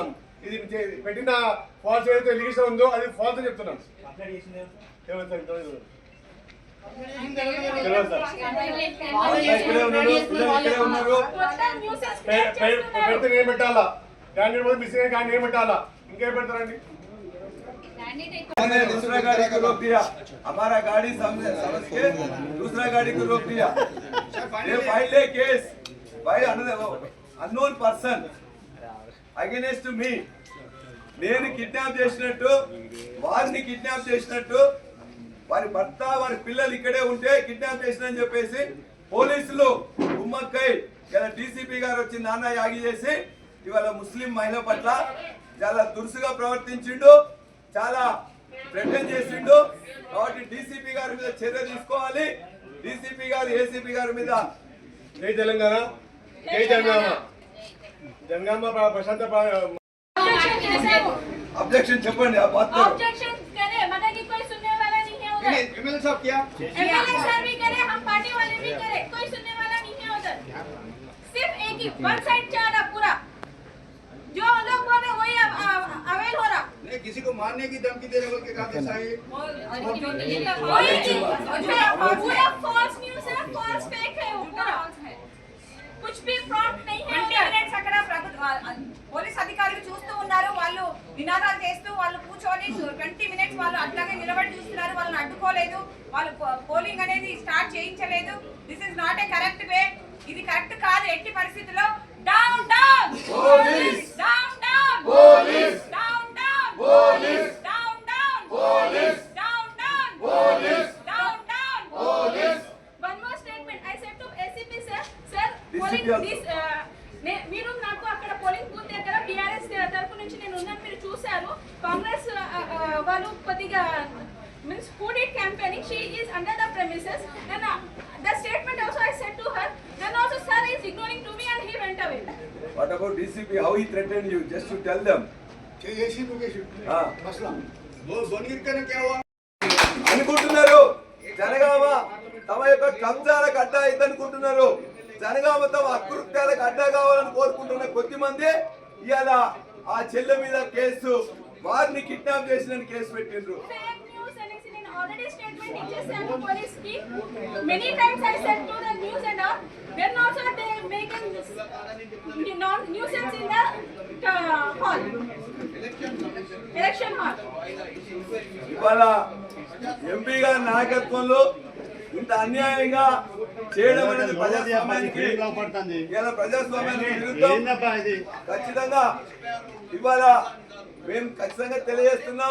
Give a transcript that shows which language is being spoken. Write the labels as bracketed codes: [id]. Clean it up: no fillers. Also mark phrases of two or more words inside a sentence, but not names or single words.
[te] ఇది పెట్టిన ఫాల్స్ ఏదైతే ఎలిగేషన్ ఉందో అది ఫాల్స్ అని చెప్తున్నాం. పెడితే ఏం పెట్టాలా? క్యాండిడేట్ మిస్ అయిన క్యాండిడేట్ ఏం పెట్టాలా? ఇంకేం పెడతారండి? [hi] दूसरा गाड़ी को रोक दिया, हमारा गाड़ी समझ के दूसरा गाड़ी को रोक दिया. ये फाइल है केस [en] by unknown person against me. [te] నేను కిడ్నాప్ చేసినట్టు, వారిని కిడ్నాప్ చేసినట్టు, వారి భర్త వారి పిల్లలు ఇక్కడే ఉంటే కిడ్నాప్ చేసినని చెప్పేసి పోలీసులు గుమ్మక్కై ఇలా డీసీపీ గారు వచ్చి నాన్న యాగి చేసి ఇవాళ ముస్లిం మహిళ పట్ల చాలా దురుసుగా ప్రవర్తించిండు, చాలా థ్రెటన్ చేసిండు. కాబట్టి డీసీపీ గారి మీద చర్య తీసుకోవాలి. డీసీపీ గారు ఏసీపీ గారి మీద జై తెలంగాణ, జై జనగామ ప్రశాంత ऑब्जेक्शन చెప్పండి. [hi] ऑब्जेक्शन करे मतलब कि कोई सुनने वाला नहीं है उधर. एमएलए साहब क्या? एमएलए साहब भी करे, हम पार्टी वाले भी करे, कोई सुनने वाला नहीं है उधर. सिर्फ एक ही [en] one side [hi] चल रहा पूरा. जो लोग बोल रहे वही अवेल हो रहा. नहीं, किसी को मारने की धमकी देने बोल के कहा था ये पूरा [en] false news [hi] है, [en] false fake [hi] है, वो पूरा कुछ भी प्रॉम्प्ट नहीं है. [te] అక్కడ పోలీస్ అధికారులు చూస్తూ ఉన్నారు. వాళ్ళు నినాదాలు చేస్తూ వాళ్ళు కూర్చొని 20 మినిట్స్ వాళ్ళు అట్లాగే నిలబడి చూస్తున్నారు. వాళ్ళని అడ్డుకోలేదు, వాళ్ళు పోలింగ్ అనేది స్టార్ట్ చేయించలేదు. [en] this is not a correct way. [te] ఇది కరెక్ట్ కాదు ఎట్టి పరిస్థితుల్లో. [en] down down police, down down police, down down police, down down police, down down police, down down police. One more statement I said to ACP sir, polling this [te] మీరు నాకు అక్కడ [en] polling booth [te] దగ్గర బీఆర్ఎస్ తరపు నుంచి నేను ఉన్నాను, మీరు చూశారు. కాంగ్రెస్ వాళ్ళు కొద్దిగా [en] మీన్స్ who did campaigning, she is under the premises. Then the statement also I said to her, then also sir is ignoring to me and he went away. What about DCP? How he threatened you? Just to tell them. [hi] ACP के मसला वो बनगिर का क्या हुआ [te] అనుకుంటున్నారు. జనగామ తమ యొక్క కబ్జాలకు అడ్డా అయితే అనుకుంటున్నారు. జనగామ తమ అకృత్యాలకు అడ్డా కావాలని కోరుకుంటున్న కొద్ది మంది ఇవాళ ఆ చెల్లె మీద కేసు, వారిని కిడ్నాప్ చేసిన కేసు పెట్టిండ్రు. [en] Already statement [te] ఇచ్చేసాను పోలీస్ కి. [en] Many times I said to the news and all, then also they making nuisance in the hall, election hall. [te] ఇవాళ ఎంపీ గారి నాయకత్వంలో ఇంత అన్యాయంగా చేయడం అనేది ప్రజాస్వామ్యానికి విరుద్ధం. ఖచ్చితంగా ఇవాళ మేము ఖచ్చితంగా తెలియజేస్తున్నాం.